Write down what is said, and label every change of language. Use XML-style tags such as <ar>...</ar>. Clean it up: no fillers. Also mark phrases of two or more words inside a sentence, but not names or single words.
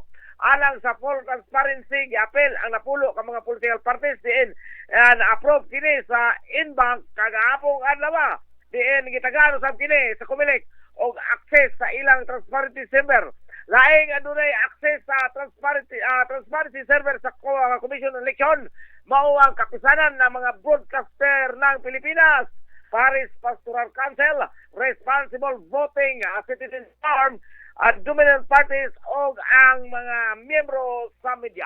<ceb>Alang sa</ceb> <en>full transparency,</en> <ceb>giapel ang napulo ka mga</ceb> <en>political parties</en> <ceb>diin and approve kini sa Inbank kagahapong adlaw. Diin gitagano sab kini sa Comelec og access sa ilang</ceb> <en>transparency server.</en> <ceb>Laing adunay access sa</ceb> <en>transparency server</en> <ceb>sa Commission on Election mao ang kapisanan ng mga broadcaster ng Pilipinas, Paris Pastoral Council, Responsible Voting Citizens Forum, at</ceb> <en>dominant parties</en> <ceb>o ang mga miyembro sa media.</ceb>